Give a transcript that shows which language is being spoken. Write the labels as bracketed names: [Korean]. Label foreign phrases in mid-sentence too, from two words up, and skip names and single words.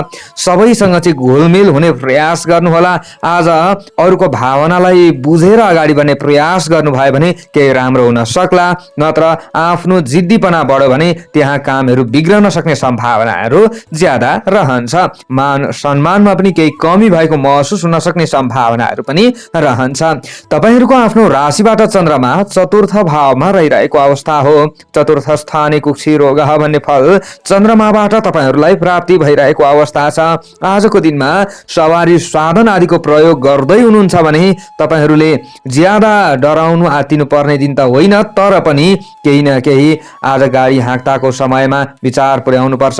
[Nepali] सबैसँग चाहिँ घुलमिल हुने प्रयास गर्नुहोला। आज अरूको भावनालाई बुझेर अगाडि बढ्ने प्रयास गर्नुभयो भने केही राम्रो हुन सक्ला, नत्र आफ्नो जिद्दीपना बढ्यो भने त्यहाँ कामहरू बिग्रन सक्ने सम्भावनाहरू ज्यादा रहन्छ। मान सम्मानमा पनि केही कमी भएको महसुस हुन सक्ने सम्भावनाहरू पनि रहन्छ। तपाईहरूको आफ्नो राशिबाट चन्द्रमा चतुर्थ भावमा रहिरहेको अवस्था हो। [Sanskrit] चतुर्थ स्थाने कुक्षी रोग [Nepali] भन्ने फल चन्द्रमाबाट तपाईहरूलाई प्राप्ति भइरहेको अवस्था छ। आजको दिनमा सवारी साधन आदिको प्रयोग गर्दै हुनुहुन्छ भने तपाईहरूले ज्यादा डराउनु आत्तिनु पर्ने दिन त होइन, तर पनि केही न केही आज गाडी हाँक्दाको समयमा विचार पुर्याउनु पर्छ।